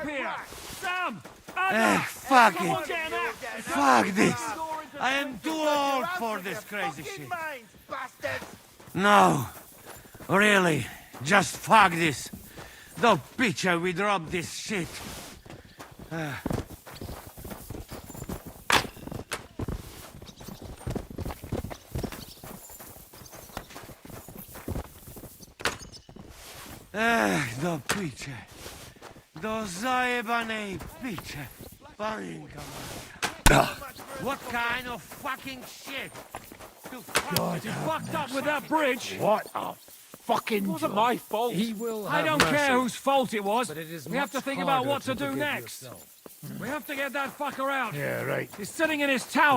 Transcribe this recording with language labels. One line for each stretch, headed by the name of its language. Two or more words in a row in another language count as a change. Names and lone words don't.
English: right here! back. Sam! Fuck it. Someone get an axe. Fuck this. I am too old for this crazy shit. No. Really. Just fuck this. The picture we drop this shit.
Slovak: Do piče. Do zajebanej piče. Paninka moja.
English: What kind of fucking shit? You fucked up with that bridge! What a fucking... It wasn't my fault. He will I have don't mercy. care whose fault it was. But it is We have to much think about harder what to to do forgive next. yourself. We have to get that fucker out. Yeah, right. He's sitting in his tower